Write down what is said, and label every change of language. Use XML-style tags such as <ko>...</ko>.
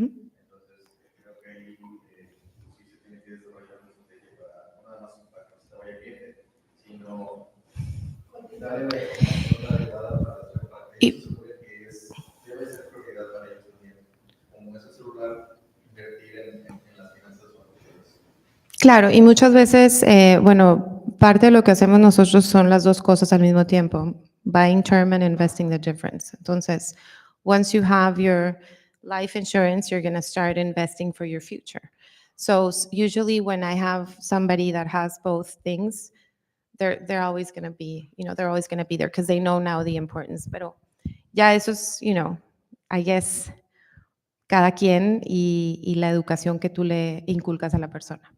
<es>Entonces, creo que ahí sí se tiene que desarrollar una estrategia para no nada más para que se vaya bien, sino darle la información adecuada para la parte que debe ser prioridad para ellos también. Como ese celular, invertir en las finanzas familiares. Claro, y muchas veces, parte de lo que hacemos nosotros son las dos cosas al mismo tiempo,</es> <en>buying term and investing the difference.</en> <es>Entonces,</es> <en>Once you have your life insurance, you're going to start investing for your future. So usually when I have somebody that has both things, they're always going to be, they're always going to be there because they know now the importance.</en> <es>Pero ya eso es,</es> <en>I guess,</en> <es>cada quien y la educación que tú le inculcas a la persona.</es>